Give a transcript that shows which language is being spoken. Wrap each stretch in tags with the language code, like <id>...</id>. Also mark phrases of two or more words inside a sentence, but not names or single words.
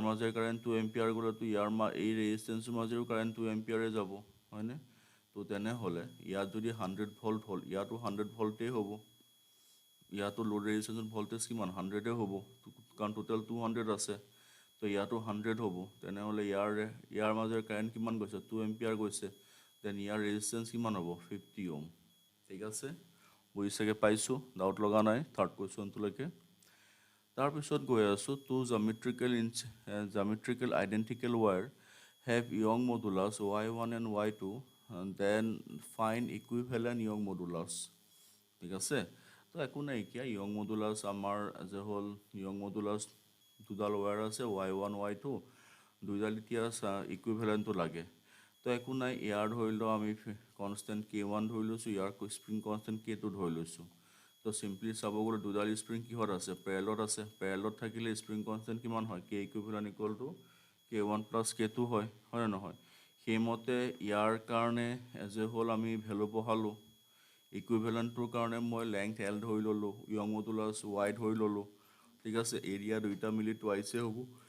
<as>মাজেৰে কারেন্ট 2 এম্পিয়াৰ গ'লে তো ইয়াৰ এই ৰেজিস্ট্যান্সৰ মাজেৰেও কারেন্ট 2 এম্পিয়াৰে যাব হয়নে তো তেনে হলে ইয়াত যদি 100 ভোল্ট হ'ল ইয়াতো 100 ভোল্টে হ'ব ইয়াতো লোড ৰেজিস্ট্যান্সৰ ভোল্টেজ কিমান 100 হ'ব কাৰণ টোটাল 200 আছে তো ইয়াতো 100 হ'ব তেনে হলে ইয়াৰ মাজেৰে কারেন্ট কিমান গৈছে 2 এম্পিয়াৰ গৈছে দেন ইয়াৰ ৰেজিস্ট্যান্স কিমান হ'ব 50 ওহম ঠিক আছে বুজিছাগে পাইছো ডাউট লগা নাই থাৰ্ড কোৱেশ্চনটো লৈকে তাৰ পিছত গৈ আছো টু</as> <en>geometrical identical wire have Young modulus y1 and y2 and then find equivalent Young modulus</en> <as>ঠিক আছে তো একো নাই কি</as> <en>Young modulus আমাৰ as a whole Young modulus</en> <as>দুডাল ওয়্যাৰ আছে y1 y2 দুইডাল এতিয়া ইকুইভ্যালেন্টটো লাগে তো একো নাই ইয়াৰ ধৰিলো আমি কনস্ট্যান্ট k1 ধৰি লৈছো ইয়াৰ</as> <en>spring constant</en> <as>k2 ধৰি লৈছো তো সিম্পলি চাব গ'লে দুডাল স্প্ৰিং কিহত আছে প্যাৰেলত থাকিলে</as> <en>spring constant</en> <as>কিমান হয়</as> <en>k equivalent equal to k1 + k2</en> <as>হয় হয় নহয় সেইমতে ইয়াৰ কাৰণে</as> <en>as a whole</en> <as>আমি ভ্যালু বহালো ইকুইভ্যালেন্টৰ কাৰণে মই লেংথ l ধৰি ললো</as> <en>Young modulus y</en> <as>ধৰি ললো ঠিক আছে এৰিয়া দুইটা মিলি টুৱাইসে হ'ব</as>